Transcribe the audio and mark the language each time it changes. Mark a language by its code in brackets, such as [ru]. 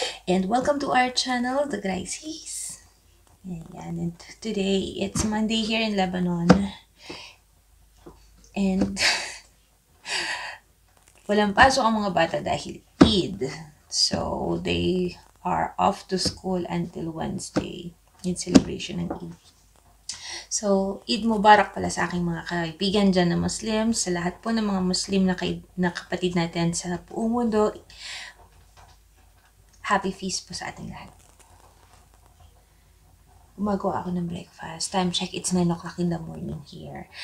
[en] And welcome to our channel, The Grices. Ayan, and today, it's Monday here in Lebanon. [tl] And walang pasok ang mga bata dahil Eid. [en] So, they are off to school until Wednesday in celebration ng Eid. [tl] So, Eid Mubarak pala sa aking mga kaibigan dyan na Muslim, sa lahat po ng mga Muslim na kapatid natin sa buong mundo. [en] Happy feast [tl] po sa ating lahat. Gumagawa ako ng breakfast. [en] Time check, it's 9 o'clock in the morning here.